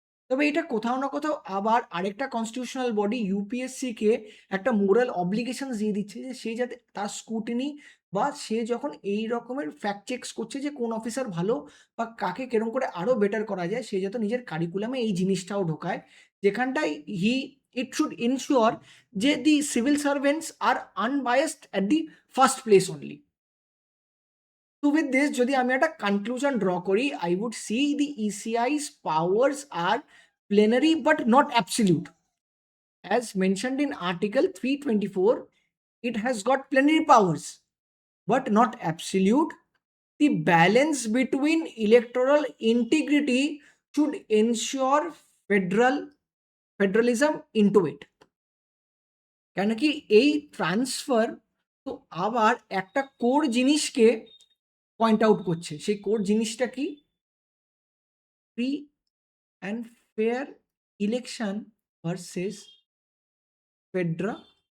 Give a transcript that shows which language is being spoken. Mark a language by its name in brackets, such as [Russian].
[Bangla] তবে এটা কোথাও না কোথাও আবার আরেকটা কনস্টিটিউশনাল বডি ইউপিএসসি কে একটা মোরাল অব্লিগেশনস দিয়ে দিচ্ছে যে সে যাতে তার স্ক্রুটিনি বা সে যখন এই রকমের ফ্যাক্ট চেকস করছে যে কোন অফিসার ভালো বা কাকে কেরম করে আরো বেটার করা যায়, সে যাতে নিজের কারিকুলামে এই জিনিসটাও ঢোকায়, যেখানটায় [English] it should ensure [Bangla] যে [English] The civil servants are unbiased at the first place only. তো with this [Bangla] যদি আমি একটা কনক্লুশন ড্র করি, [English] I would see the ECI's powers are plenary but not absolute. As mentioned in Article 324, it has got plenary powers but not absolute. The balance between electoral integrity should ensure federalism into it. [Bangla] কেন কি এই transfer তো আবার একটা core জিনিসকে point out করছে, সেই core জিনিসটা কি? [English] Free and fair election versus federalism.